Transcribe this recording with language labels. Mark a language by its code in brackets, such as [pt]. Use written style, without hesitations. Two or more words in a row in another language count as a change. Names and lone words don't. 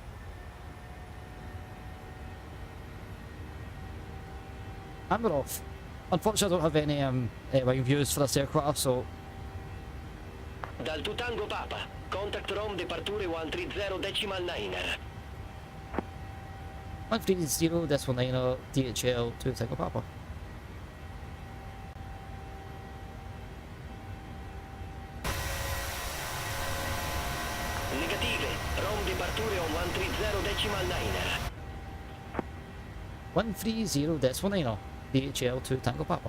[en] And we're off. Unfortunately, I don't have any wing views for this aircraft, so Dal Tutango Papa, contact Rom departure 130.9. 130.9 DHL to Tango Papa. Negative, Rom departure on 130.9. 130.9 DHL to Tango Papa.